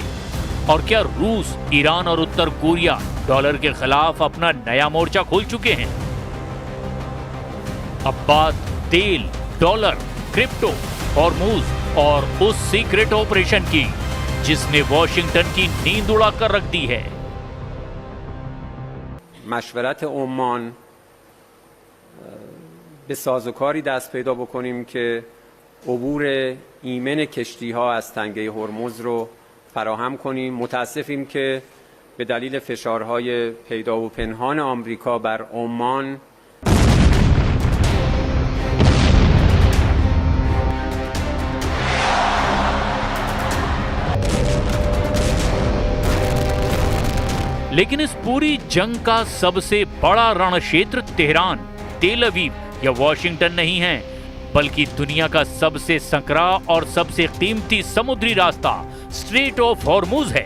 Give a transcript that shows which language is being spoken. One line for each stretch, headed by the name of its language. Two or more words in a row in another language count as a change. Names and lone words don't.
Hindi: और क्या रूस, ईरान और उत्तर कोरिया डॉलर के खिलाफ अपना नया मोर्चा खोल चुके हैं? अब बात तेल, डॉलर, क्रिप्टो, हॉर्मुज और उस
English: secret operation
Hindi: की जिसने वॉशिंगटन की नींद उड़ा कर रख दी है।
Persian: مشورت عمان به سازوکاری دست پیدا بکنیم که عبور ایمن کشتی‌ها از تنگه هرمز رو فراهم کنیم. متاسفیم که به دلیل فشارهای پیدا و پنهان آمریکا بر عمان
Hindi: लेकिन इस पूरी जंग का सबसे बड़ा रण क्षेत्र तेहरान, तेल अवीव या वॉशिंगटन नहीं है, बल्कि दुनिया का सबसे संकरा और सबसे कीमती समुद्री रास्ता स्ट्रेट ऑफ हॉर्मुज है।